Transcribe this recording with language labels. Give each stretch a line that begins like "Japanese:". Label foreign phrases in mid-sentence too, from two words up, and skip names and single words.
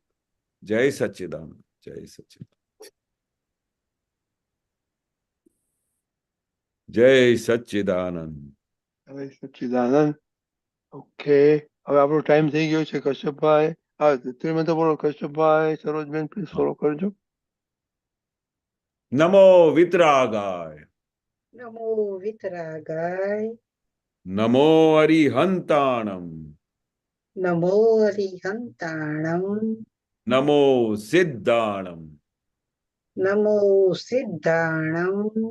Hindi: जय सच्चिदानंद, जय सच्चिदानंद, जय सच्चिदानंद।
Gujarati: હવે સચ્ચિદાનંદ. ઓકે, હવે આપણો ટાઈમ થઈ ગયો છે. કશ્યપભાઈ, હા તમે તો બોલો. કશ્યપભાઈ, સરોજબેન, પ્લીઝ
Hindi: हाँ।
Gujarati: ફોલો કરજો.
Prakrit languages: नमो वितरागाय, नमो वितरागाय, नमो अरिहंताणम, नमो अरिहंताणम, नमो सिद्धाणम, नमो सिद्धाणम,